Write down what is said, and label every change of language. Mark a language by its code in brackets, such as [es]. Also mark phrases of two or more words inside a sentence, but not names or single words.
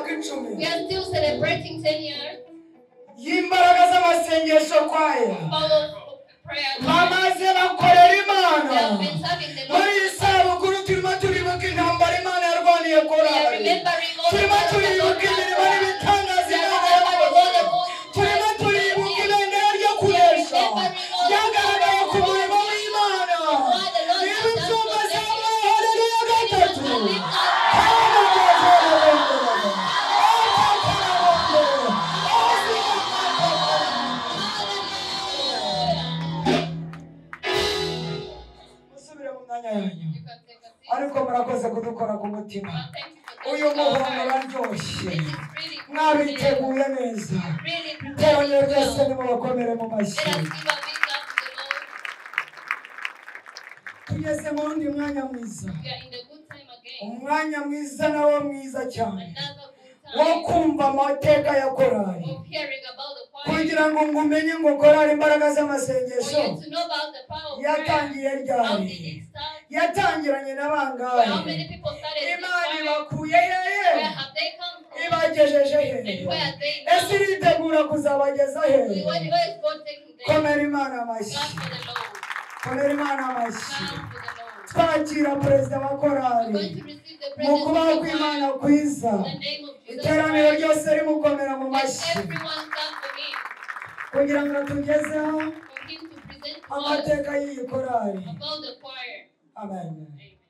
[rw] icumi [en] We are still celebrating 10 years. [rw] y'imbaraga z'amasengesho kwaya [en] Powerful prayer. [rw] bamaze bakorera [en] They [rw] Imana [en] have been serving the Lord. [rw] muri iyi sabukuru turimo turibuka intambara Imana yarwaniye [en] We are [rw] korari [en] remembering all the [rw] turimo [en] battles that God [rw] turibuka [en] has [rw] imirimo [en] won. [rw] n'ibitangaza [en] We are [rw] Imana [en] remembering all the [rw] yakoze [en] good [rw] turimo [en] times we have [rw] turibuka [en] seen. [rw] ibendera ryo kunesha [en] Remembering all the [rw] ryagaragaye ku [en] powerful [rw] murimo [en] works [rw] w'Imana [en] of what the Lord [rw] niba [en] has done [rw] ibyumba [en] for them. [rw] zabaye haleluya gatatu [en] Anyone who lives up [rw] musubire mu mwanya yanyu [en] You can take a seat. [rw] ariko murakoze kudukora ku mutima [en] Well, thank you for [rw] uyu [en] touching our [rw] muhumuro [en] hearts. [rw] uraryoshye [en] This is really good. [rw] mwabiteguye neza [en] Really prepared [rw] iteranye [en] it [rw] ryose [en] well. [rw] nimubakomere mu [en] Let [rw] mashyi [en] us give a big clap to the Lord. [rw] tugeze mu wundi mwanya mwiza [en] We are in the good time again. [rw] umwanya mwiza nawo mwiza cyane [en] Another good [rw] wo [en] time [rw] kumva amateka ya korari [en] of hearing about the choir. [rw] kugira ngo ngumenye ngo korari imbaraga [en] For [rw] z'amasengesho [en] you to know about the power of prayer. [rw] yatangiye [en] How [rw] ryari [en] did it start? [rw] yatangiranye [en] How [rw] n'abangahe [en] many people started this [rw] imana [en] choir? [rw] ibakuye hehe [en] Where have they come from? [rw] ibagejeje [en] And [rw] hehe [en] where are they [rw] ese [en] now? [rw] iritegura kuzabageza hehe [en] Where is God taking them? [rw] komera imana amashyi [en] Clap for the Lord. [rw] komera imana amashyi [en] Clap for the Lord. [rw] twakira perezida wa [en] We're [rw] korari [en] going to receive the [rw] mu [en] presence [rw] kubaho [en] of the [rw] kw'imana [en] choir [rw] kwiza [en] in the name of Jesus [rw] iteraniro [en] Christ. [rw] ryose rimukomera mu [en] Let [rw] mashyi [en] everyone clap for him. [rw] kugira ngo tugezeho [en] For him to present to us [rw] amateka y'iyi korari [en] about the choir. [rw] amen [en] Amen.